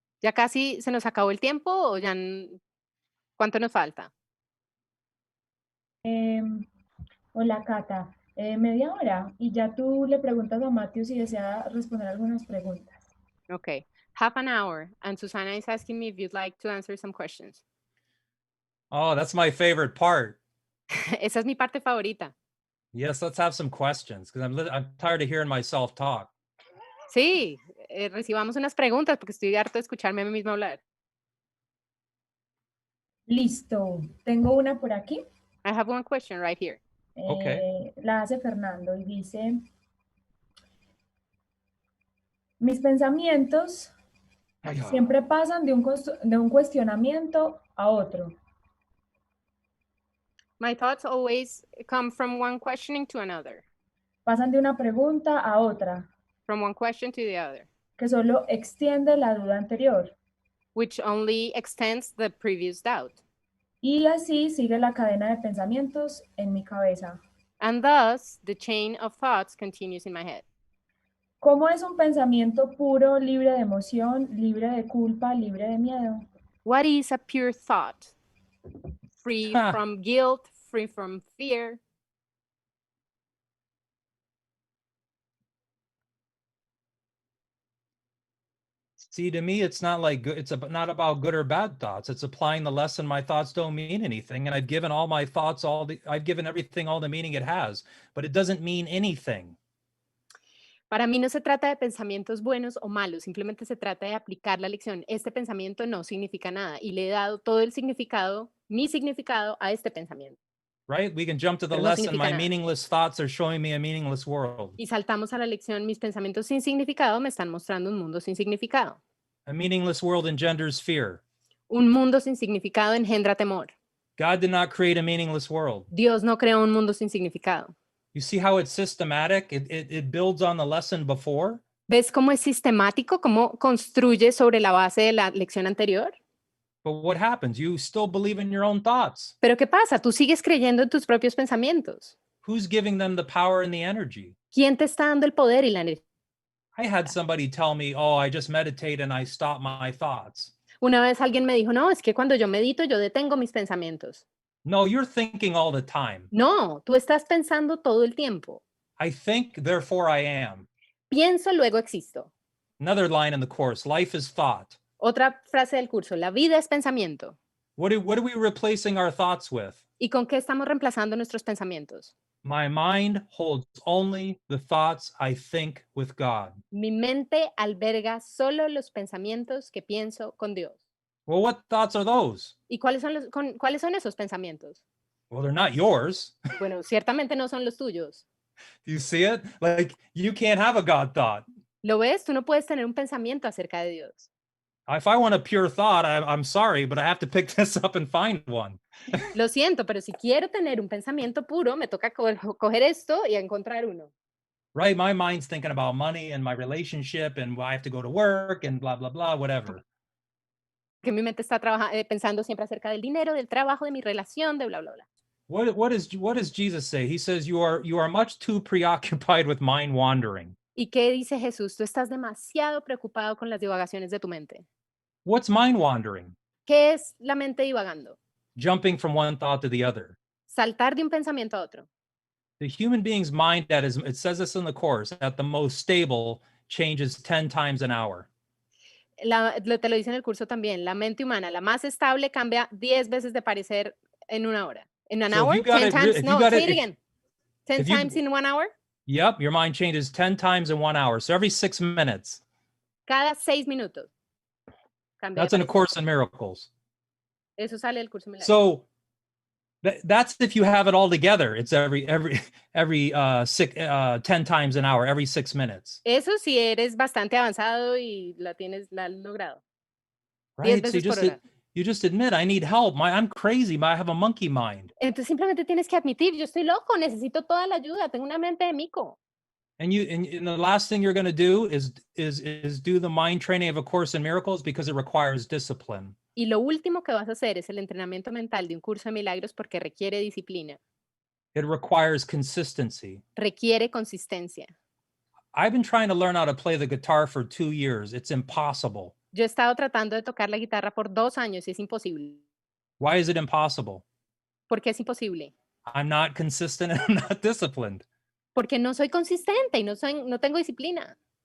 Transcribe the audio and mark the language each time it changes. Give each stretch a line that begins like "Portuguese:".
Spanish: ¿Ya casi se nos acabó el tiempo o ya cuánto nos falta? Hola, Cata. Media hora y ya tú le preguntas a Matthew si desea responder algunas preguntas.
English: Okay, half an hour, and Susana is asking me if you'd like to answer some questions. Oh, that's my favorite part.
Spanish: Esa es mi parte favorita.
English: Yes, let's have some questions because I'm tired of hearing myself talk.
Spanish: Sí, recibamos unas preguntas porque estoy harto de escucharme a mí misma hablar. Listo, tengo una por aquí.
English: I have one question right here. Okay.
Spanish: La hace Fernando y dice, mis pensamientos siempre pasan de un cuestionamiento a otro.
English: My thoughts always come from one questioning to another.
Spanish: Pasan de una pregunta a otra.
English: From one question to the other.
Spanish: Que solo extiende la duda anterior.
English: Which only extends the previous doubt.
Spanish: Y así sigue la cadena de pensamientos en mi cabeza.
English: And thus, the chain of thoughts continues in my head.
Spanish: ¿Cómo es un pensamiento puro, libre de emoción, libre de culpa, libre de miedo?
English: What is a pure thought? Free from guilt, free from fear. See, to me, it's not like good. It's not about good or bad thoughts. It's applying the lesson. My thoughts don't mean anything, and I've given all my thoughts I've given everything all the meaning it has, but it doesn't mean anything.
Spanish: Para mí no se trata de pensamientos buenos o malos, simplemente se trata de aplicar la lección. Este pensamiento no significa nada y le he dado todo el significado, mi significado a este pensamiento.
English: Right? We can jump to the
Spanish: Pero no
English: lesson.
Spanish: significa
English: My
Spanish: nada.
English: meaningless thoughts are showing me a meaningless world.
Spanish: Y saltamos a la lección, mis pensamientos sin significado me están mostrando un mundo sin significado.
English: A meaningless world engenders fear.
Spanish: Un mundo sin significado engendra temor.
English: God did not create a meaningless world.
Spanish: Dios no creó un mundo sin significado.
English: You see how it's systematic? It builds on the lesson before.
Spanish: ¿Ves cómo es sistemático, cómo construye sobre la base de la lección anterior?
English: But what happens? You still believe in your own thoughts.
Spanish: Pero ¿qué pasa? Tú sigues creyendo en tus propios pensamientos.
English: Who's giving them the power and the energy?
Spanish: ¿Quién te está dando el poder y la energía?
English: I had somebody tell me, oh, I just meditate and I stop my thoughts.
Spanish: Una vez alguien me dijo, no, es que cuando yo medito yo detengo mis pensamientos.
English: No, you're thinking all the time.
Spanish: No, tú estás pensando todo el tiempo.
English: I think, therefore I am.
Spanish: Pienso, luego existo.
English: Another line in the course, life is thought.
Spanish: Otra frase del curso, la vida es pensamiento.
English: What are we replacing our thoughts with?
Spanish: ¿Y con qué estamos reemplazando nuestros pensamientos?
English: My mind holds only the thoughts I think with God.
Spanish: Mi mente alberga solo los pensamientos que pienso con Dios.
English: Well, what thoughts are those?
Spanish: ¿Y cuáles son esos pensamientos?
English: Well, they're not yours.
Spanish: Bueno, ciertamente no son los tuyos.
English: Do you see it? Like, you can't have a God thought.
Spanish: ¿Lo ves? Tú no puedes tener un pensamiento acerca de Dios.
English: If I want a pure thought, I'm sorry, but I have to pick this up and find one.
Spanish: Lo siento, pero si quiero tener un pensamiento puro, me toca coger esto y encontrar uno.
English: Right? My mind's thinking about money and my relationship and I have to go to work and blah, blah, blah, whatever.
Spanish: Que mi mente está pensando siempre acerca del dinero, del trabajo, de mi relación, de bla, bla, bla.
English: What does Jesus say? He says you are much too preoccupied with mind wandering.
Spanish: ¿Y qué dice Jesús? Tú estás demasiado preocupado con las divagaciones de tu mente.
English: What's mind wandering?
Spanish: ¿Qué es la mente divagando?
English: Jumping from one thought to the other.
Spanish: Saltar de un pensamiento a otro.
English: The human being's mind it says this in the course, at the most stable changes 10 times an hour.
Spanish: Te lo dice en el curso también. La mente humana, la más estable, cambia 10 veces de parecer en una hora.
English: In an hour? 10 times? No, say it again. 10 times in 1 hour? Yep, your mind changes 10 times in 1 hour. So every 6 minutes.
Spanish: Cada 6 minutos.
English: That's in A Course in Miracles.
Spanish: Eso sale del curso Milagros.
English: So that's if you have it all together. It's every 10 times an hour, every 6 minutes.
Spanish: Eso si eres bastante avanzado y la has logrado.
English: Right? So you just admit, I need help. I'm crazy. I have a monkey mind.
Spanish: Entonces simplemente tienes que admitir, yo estoy loco, necesito toda la ayuda, tengo una mente de mico.
English: And the last thing you're going to do is do the mind training of A Course in Miracles because it requires discipline.
Spanish: Y lo último que vas a hacer es el entrenamiento mental de un curso de milagros porque requiere disciplina.
English: It requires consistency.
Spanish: Requiere consistencia.
English: I've been trying to learn how to play the guitar for 2 years. It's impossible.
Spanish: Yo he estado tratando de tocar la guitarra por 2 años y es imposible.
English: Why is it impossible?
Spanish: ¿Por qué es imposible?
English: I'm not consistent and I'm not disciplined.
Spanish: Porque no soy consistente y no tengo disciplina.